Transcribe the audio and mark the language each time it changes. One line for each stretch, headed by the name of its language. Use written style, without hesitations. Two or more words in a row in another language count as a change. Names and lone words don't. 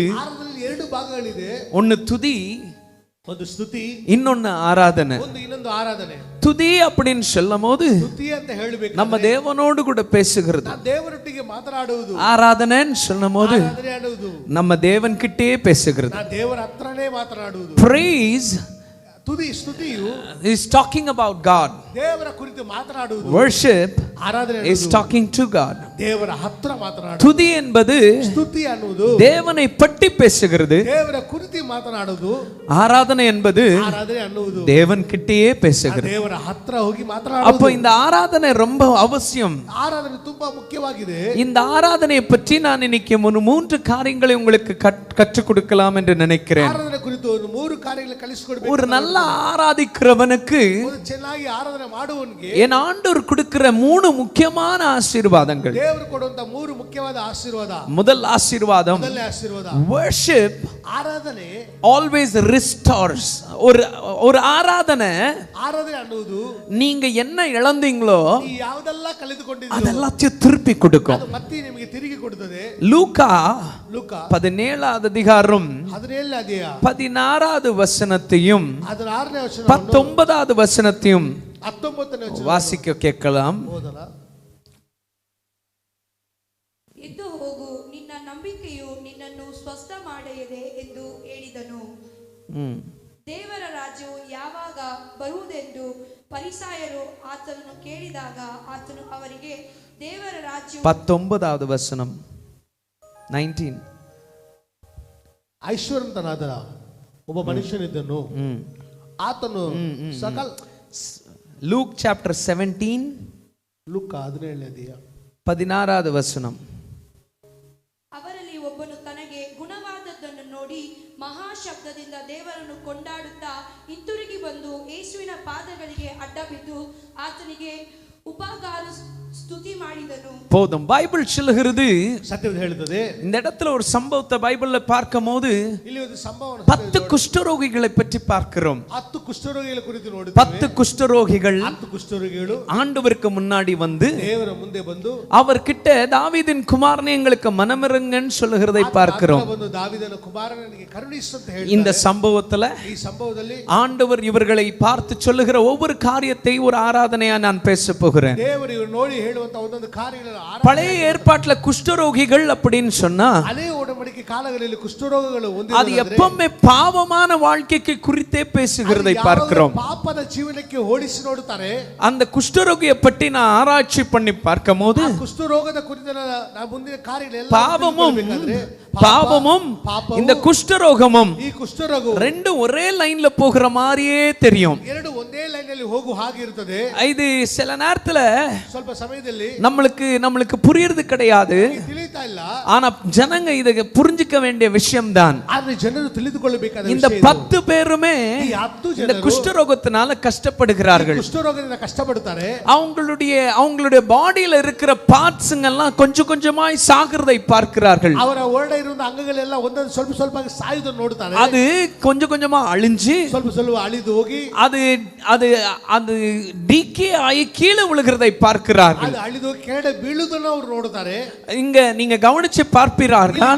Tamil: ஒன்னு துதி, இன்னொன்னு ஆராதனை. துதி அப்படின்னு சொல்லும் போது நம்ம தேவனோடு கூட பேசுகிறது. ஆராதனைன்னு சொல்லும் போது நம்ம தேவன் கிட்டே பேசுகிறது.
English: Praise
Kannada: ತುದಿ ಸ್ತುತಿಯು
English: is talking about God.
Kannada: ದೇವರ ಕುರಿತು ಮಾತನಾಡುವುದು.
English: Worship
Kannada: ಆರಾಧನೆ
English: is talking to God.
Kannada: ದೇವರ ಹತ್ರ ಮಾತನಾಡುವುದು.
Tamil: துதி என்பது
Kannada: ಸ್ತುತಿ ಅನ್ನುವುದು
Tamil: தேவனை பற்றி பேசுகிறது.
Kannada: ದೇವರ ಕುರಿತು ಮಾತನಾಡುವುದು.
Tamil: ஆராதனை என்பது
Kannada: ಆರಾಧನೆ ಅನ್ನುವುದು
Tamil: தேவன் கிட்டேயே பேசுகிறது.
Kannada: ದೇವರ ಹತ್ರ ಹೋಗಿ ಮಾತನಾಡುವುದು.
Tamil: அப்போ இந்த ஆராதனை ரொம்ப அவசியம்.
Kannada: ஆராதನೆ ತುಂಬಾ ಮುಖ್ಯವಾಗಿದೆ.
Tamil: இந்த ஆராதனையை பற்றி நான் இன்னைக்கு 3 காரியங்களை உங்களுக்கு கற்றுக் கொடுக்கலாம் என்று நினைக்கிறேன். ஆராதனை குறித்து ஒரு 3 காரியங்களை கலிಸಿಕೊಡಬೇಕು. ஒரு நல்ல ஆராதிக்கிறவனுக்கு
Kannada: ஒரு ಚೆನ್ನಾಗಿ ಆರಾಧನೆ ಮಾಡುವವನಿಗೆ
Tamil: என் ஆண்டவர் கொடுக்கிற 3 முக்கியமான ஆசீர்வாதங்கள்.
Kannada: ದೇವರು ಕೊಡುವಂತ 3 ಮುಖ್ಯವಾದ ಆಶೀರ್ವಾದ.
Tamil: முதல் ஆசீர்வாதம்,
Kannada: ಮೊದಲನೇ ಆಶೀರ್ವಾದ,
English: worship
Kannada: ಆರಾಧನೆ
English: always restores.
Tamil: ஒரு ஆராதனை
Kannada: ಅನ್ನುವುದು
Tamil: நீங்க என்ன இழந்தீங்களோ
Kannada: ಈ ಯಾವುದೆಲ್ಲ ಕಳೆದುಕೊಂಡಿದ್ದೀರೋ
Tamil: அதெல்லாத்தையும் திருப்பி கொடுக்கும்.
Kannada: ಅದು ಮತ್ತೆ ನಿಮಗೆ ತಿರುಗಿ ಕೊಡುತ್ತದೆ.
Tamil: லூக்கா
Kannada: ಲೂಕ
Tamil: 17வது அதிகாரம்
Kannada: 17ನೇ ಅಧ್ಯಾಯ
Tamil: 16வது வசனத்தையும்
Kannada: 16ನೇ ವಚನ
Tamil: 19வது வசனத்தையும்
Kannada: 19ನೇ ವಚನ
Tamil: வாசிக்க கேட்கலாம்.
Kannada: ಓದೋಣ. ಎದ್ದು ಹೋಗು, ನಿನ್ನ ನಂಬಿಕೆಯು ನಿನ್ನನ್ನು ಸ್ವಸ್ಥ ಮಾಡಿದೆ ಎಂದು ಹೇಳಿದನು. ದೇವರ ರಾಜ್ಯವು ಯಾವಾಗ ಬರುವುದೆಂದು ಫರಿಸಾಯರು ಆತನನ್ನು ಕೇಳಿದಾಗ ಆತನು ಅವರಿಗೆ ದೇವರ ರಾಜ್ಯವು
Tamil: 19வது வசனம் 19
Kannada: ಐಶ್ವರ್ಯವಂತನಾದ ಒಬ್ಬ ಮನುಷ್ಯನಿದ್ದನು. ಆತನು ಸಕಲ
Tamil: லூக் chapter 17
Kannada: ಲೂಕ 17ನೇ ಅಧ್ಯಾಯ
Tamil: 16வது வசனம்.
Kannada: ಅವರಲ್ಲಿ ಒಬ್ಬನು ತನಗೆ ಗುಣವಾದದ್ದನ್ನು ನೋಡಿ ಮಹಾಶಬ್ದದಿಂದ ದೇವರನ್ನು ಕೊಂಡಾಡುತ್ತಾ ಹಿಂತಿರುಗಿ ಬಂದು ಯೇಸುವಿನ ಪಾದಗಳಿಗೆ ಅಡ್ಡಬಿದ್ದು ಆತನಿಗೆ ಉಪಕಾರ ಸ್ತುತಿ ಮಾಡಿದನು.
Tamil: போதும். பைபிள் சொல்லுகிறது,
Kannada: ಸತ್ಯವನ್ನು ಹೇಳುತ್ತದೆ.
Tamil: இந்த இடத்துல ஒரு சம்பவத்தை பைபிள்ல பார்க்கும்போது
Kannada: ಇಲ್ಲಿ ಒಂದು ಸಂಭವವನ್ನು
Tamil: 10 குஷ்டரோகிகளை பற்றி பார்க்கிறோம்.
Kannada: 10 ಕುಷ್ಠರೋಗಿಗಳ ಕುರಿತು ನೋಡುತ್ತೇವೆ.
Tamil: 10 குஷ்டரோகிகள்
Kannada: 10 ಕುಷ್ಠರೋಗಿಗಳು
Tamil: ஆண்டவருக்கு முன்னாடி வந்து
Kannada: ದೇವರ ಮುಂದೆ ಬಂದು
Tamil: அவர்கிட்ட தாவீதின் குமாரனே எங்களுக்கு மனமிரங்கன்னு சொல்லுகிறதை பார்க்கிறோம்.
Kannada: ಬಂದು ದಾವೀದನ ಕುಮಾರನಿಗೆ ಕರುಣಿಸು ಅಂತ ಹೇಳಿ
Tamil: இந்த சம்பவத்துல
Kannada: ಈ ಸಂಭವದಲ್ಲಿ
Tamil: ஆண்டவர் இவர்களை பார்த்து சொல்லுகிற ஒவ்வொரு காரியத்தை ஒரு ஆராதனையா நான் பேச போகிறேன்.
Kannada: ದೇವರು ಇವರು ನೋಡಿ ಹೇಳುವಂತ ಒಂದೊಂದು ಕಾರ್ಯಗಳನ್ನು
Tamil: பழைய ஏற்பாட்டுல குஷ்டரோகிகள் அப்படின்னு சொன்னா
Kannada: ಹಳೆಯ ಒಡಂಬಡಿಕೆ ಕಾಲಗಳಲ್ಲಿ ಕುಷ್ಠರೋಗಗಳು
Tamil: அது எப்பவுமே பாவமான வாழ்க்கைக்கு குறித்தே பேசுகிறதை பார்க்கிறோம்.
Kannada: ಪಾಪದ ಜೀವನಕ್ಕೆ ಹೋಲಿಸಿ ನೋಡುತ್ತಾರೆ.
Tamil: அந்த குஷ்டரோகியை பற்றி நான் ஆராய்ச்சி பண்ணி பார்க்கும்போது
Kannada: ಕುಷ್ಠರೋಗದ ಕುರಿತ ಮುಂದಿನ ಕಾರ್ಯಗಳೆಲ್ಲ
Tamil: பாவமும் இந்த குஷ்டரோகமும்
Kannada: ಈ ಕುಷ್ಠರೋಗವು
Tamil: ரெண்டும் ஒரே லைன்ல போகிற மாதிரியே தெரியும்.
Kannada: ಎರಡು ಒಂದೇ ಲೈನ್ ಅಲ್ಲಿ ಹೋಗು ಹಾಗೆ ಇರುತ್ತದೆ.
Tamil: இது சில நேரத்துல
Kannada: ಸ್ವಲ್ಪ ಸಮಯದಲ್ಲಿ
Tamil: நம்மளுக்கு புரியுறது கிடையாது.
Kannada: ತಿಳಿತಾ ಇಲ್ಲ.
Tamil: ஆனா ஜனங்க இத புரிஞ்சிக்க வேண்டிய விஷயம் தான்.
Kannada: ಆದ್ರೆ ಜನರು ತಿಳಿದುಕೊಳ್ಳಬೇಕಾದ ವಿಷಯ
Tamil: இந்த 10 பேருமே இந்த குஷ்டரோகத்தினால கஷ்டப்படுகிறார்கள்.
Kannada: ಕುಷ್ಠರೋಗದಿಂದ ಕಷ್ಟಪಡುತ್ತಾರೆ.
Tamil: அவங்களுடைய பாடியில இருக்கிற பார்ட்ஸ்ங்க எல்லாம் கொஞ்சம் கொஞ்சமாய் சாகிறதை பார்க்கிறார்கள்.
Kannada: ಅವರ ಒಳಗಡೆ ಇರುವ ಅಂಗಗಳೆಲ್ಲ ಒಂದೊಂದು ಸ್ವಲ್ಪ ಸ್ವಲ್ಪ ಸಾಯುವುದನ್ನು ನೋಡುತ್ತಾರೆ.
Tamil: அது கொஞ்சம் கொஞ்சமா அழிஞ்சு
Kannada: ಸ್ವಲ್ಪ ಸ್ವಲ್ಪ ಅಳಿದು ಹೋಗಿ
Tamil: அது டிகே ஆகி கீழே விழுகிறதை பார்க்கிறார்கள்.
Kannada: ಅದು ಅಳಿದು ಕೆಳಗೆ ಬೀಳುವುದನ್ನು ಅವರು ನೋಡುತ್ತಾರೆ.
Tamil: இங்க நீங்க கவனிச்சு பார்ப்பீர்கள்,